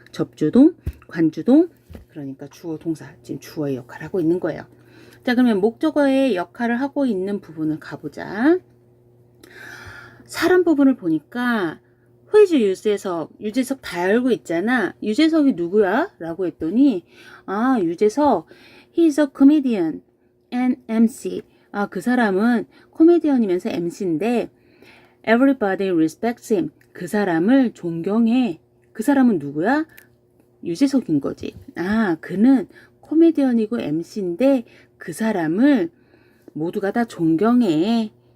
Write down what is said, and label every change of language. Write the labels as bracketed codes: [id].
[ko] 접주동, 관주동. 그러니까 주어, 동사. 지금 주어의 역할을 하고 있는 거예요. 자, 그러면 목적어의 역할을 하고 있는 부분을 가보자. 사람 부분을 보니까 회주 유재석 다 알고 있잖아. 유재석이 누구야? 라고 했더니 [en] 유재석 He's a comedian and MC. [ko] 그 사람은 코미디언이면서 MC인데 [en] Everybody respects him. [ko] 그 사람을 존경해. 그 사람은 누구야? 유재석인 거지. 그는 코미디언이고 MC인데 그 사람을 모두가 다 존경해.